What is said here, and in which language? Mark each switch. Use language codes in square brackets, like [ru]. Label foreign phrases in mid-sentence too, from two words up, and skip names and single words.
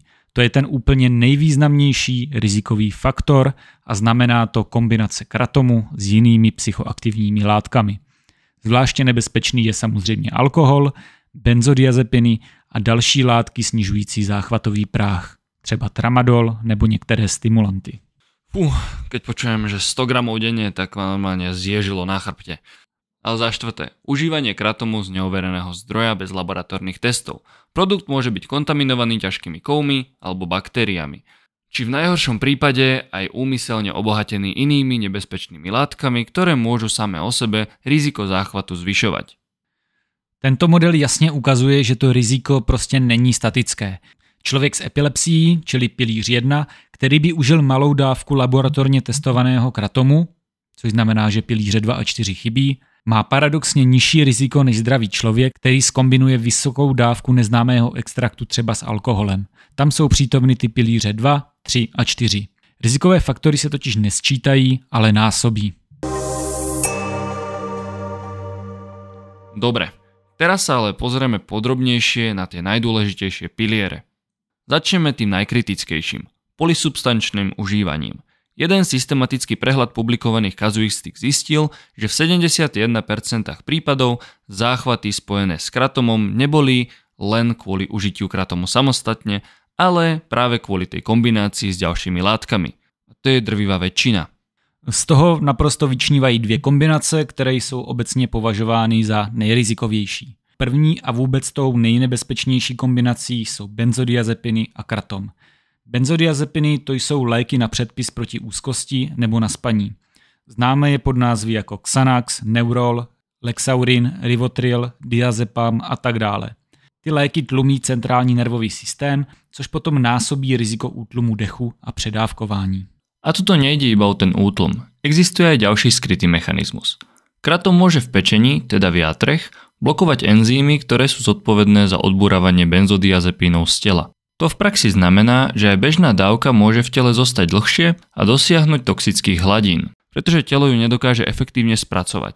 [cs] To je ten úplně nejvýznamnější rizikový faktor a znamená to kombinace kratomu s jinými psychoaktivními látkami. Zvláště nebezpečný je samozřejmě alkohol, benzodiazepiny a další látky snižující záchvatový práh, třeba tramadol nebo některé stimulanty. [sk] Keď počujem, že 100 gramov denne, tak ma normálne zježilo na chrbte. Ale za štvrté, užívanie kratomu z neovereného zdroja bez laboratórnych testov. Produkt môže byť kontaminovaný ťažkými kovmi alebo baktériami. Či v najhoršom prípade aj úmyselne obohatený inými nebezpečnými látkami, ktoré môžu samé o sebe riziko záchvatu zvyšovať. [cs] Tento model jasně ukazuje, že to riziko prostě není statické. Člověk s epilepsií, čili pilíř 1, který by užil malou dávku laboratorně testovaného kratomu, což znamená, že pilíře 2 a 4 chybí, má paradoxně nižší riziko než zdravý člověk, který zkombinuje vysokou dávku neznámého extraktu třeba s alkoholem. Tam jsou přítomny ty pilíře 2, 3 a 4. Rizikové faktory se totiž nesčítají, ale násobí. [sk] Dobre, teraz sa ale pozrieme podrobnejšie na tie najdôležitejšie piliere. Začneme tým najkritickejším, polysubstančným užívaním. Jeden systematický prehľad publikovaných kazuistik zistil, že v 71% prípadov záchvaty spojené s kratomom neboli len kvôli užitiu kratomu samostatne, ale práve kvôli tej kombinácii s ďalšími látkami. A to je drvivá väčšina. [cs] Z toho naprosto vyčnívají dvě kombinace, které jsou obecně považovány za nejrizikovější. První a vůbec tou nejnebezpečnější kombinací jsou benzodiazepiny a kratom. Benzodiazepiny to jsou léky na předpis proti úzkosti nebo na spaní. Známe je pod názvy jako Xanax, Neurol, Lexaurin, Rivotril, Diazepam a tak dále. Ty léky tlumí centrální nervový systém, což potom násobí riziko útlumu dechu a předávkování. [sk] A tuto nejde iba o ten útlm. Existuje aj ďalší skrytý mechanizmus. Kratom môže v pečení, teda v játrech, blokovať enzymy, ktoré sú zodpovedné za odburávanie benzodiazepínov z tela. To v praxi znamená, že aj bežná dávka môže v tele zostať dlhšie a dosiahnuť toxických hladín, pretože telo ju nedokáže efektívne spracovať.